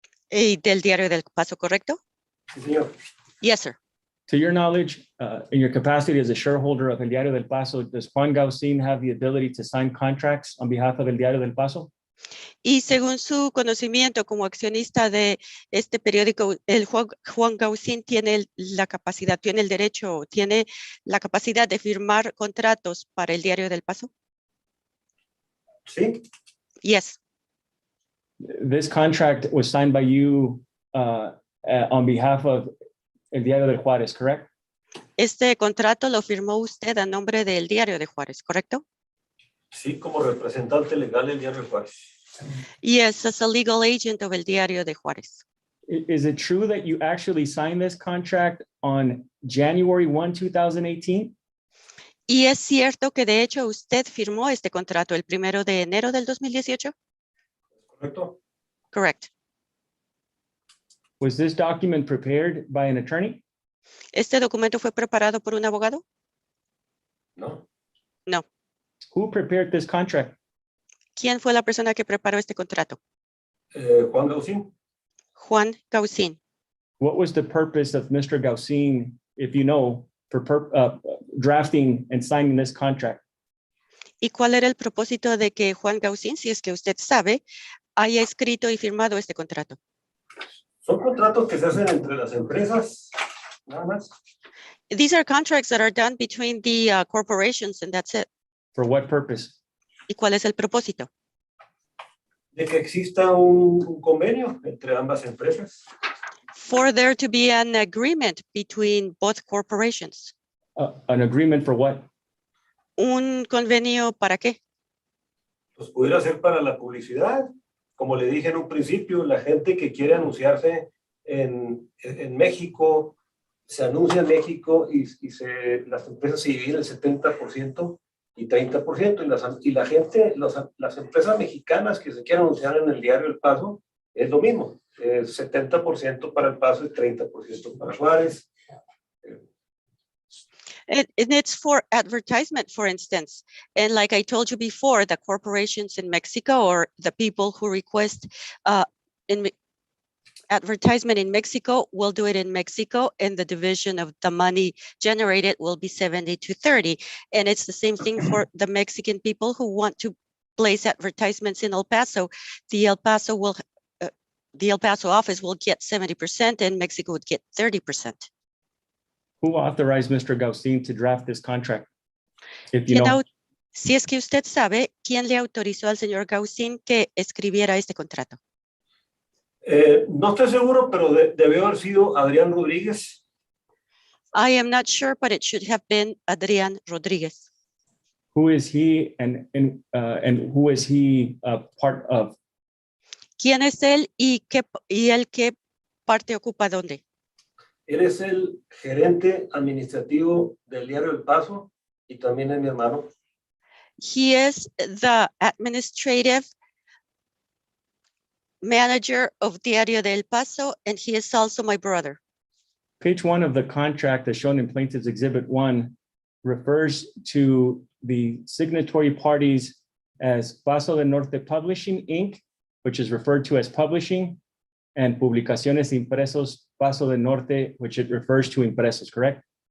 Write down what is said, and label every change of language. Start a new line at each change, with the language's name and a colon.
Spanish: Y del Diario del Paso, ¿correcto? Sí, señor.
English: Yes, sir. To your knowledge, in your capacity as a shareholder of El Diario del Paso, does Juan Gaucin have the ability to sign contracts on behalf of El Diario del Paso?
Spanish: Y según su conocimiento como accionista de este periódico, el Juan Gaucin tiene la capacidad, tiene el derecho, tiene la capacidad de firmar contratos para el Diario del Paso. Sí.
English: Yes. This contract was signed by you on behalf of El Diario del Juárez, correct?
Spanish: Este contrato lo firmó usted a nombre del Diario de Juárez, ¿correcto? Sí, como representante legal del Diario de Juárez.
English: Yes, as a legal agent of El Diario de Juárez. Is it true that you actually signed this contract on January 1, 2018?
Spanish: Y es cierto que de hecho usted firmó este contrato el 1 de enero del 2018. ¿Correcto?
English: Correct. Was this document prepared by an attorney?
Spanish: ¿Este documento fue preparado por un abogado? ¿no?
English: Who prepared this contract?
Spanish: ¿Quién fue la persona que preparó este contrato? Juan Gausín. Juan Gausín.
English: What was the purpose of Mr. Gausin, if you know, for drafting and signing this contract?
Spanish: ¿Y cuál era el propósito de que Juan Gausín, si es que usted sabe, haya escrito y firmado este contrato? Son contratos que se hacen entre las empresas, nada más.
English: These are contracts that are done between the corporations, and that's it. For what purpose?
Spanish: ¿Y cuál es el propósito? De que exista un convenio entre ambas empresas.
English: For there to be an agreement between both corporations. An agreement for what?
Spanish: ¿Un convenio para qué? Pues pudiera ser para la publicidad. Como le dije en un principio, la gente que quiere anunciarse en México, se anuncia en México y las empresas se dividen el 70% y 30%. Y la gente, las empresas mexicanas que se quieren anunciar en el Diario El Paso, es lo mismo. 70% para El Paso y 30% para Juárez.
English: And it's for advertisement, for instance. And like I told you before, the corporations in Mexico or the people who request advertisement in Mexico will do it in Mexico, and the division of the money generated will be 70-30. And it's the same thing for the Mexican people who want to place advertisements in El Paso. The El Paso office will get 70% and Mexico would get 30%. Who authorized Mr. Gausin to draft this contract? If you
Spanish: ¿Quién
English: know,
Spanish: Si es que usted sabe, ¿quién le autorizó al señor Gausín que escribiera este contrato? No estoy seguro, pero debió haber sido Adrián Rodríguez.
English: I am not sure, but it should have been Adrián Rodríguez. who is he and who is he part of?
Spanish: ¿Quién es él y él qué parte ocupa dónde? Él es el gerente administrativo del Diario El Paso y también es mi hermano.
English: He is the administrative manager of Diario del Paso, and he is also my brother. Page 1 of the contract as shown in Plaintiff's Exhibit 1 refers to the signatory parties as Paso del Norte Publishing, Inc., which is referred to as publishing, and Publicaciones Impresos Paso del Norte, which it refers to impresos, correct?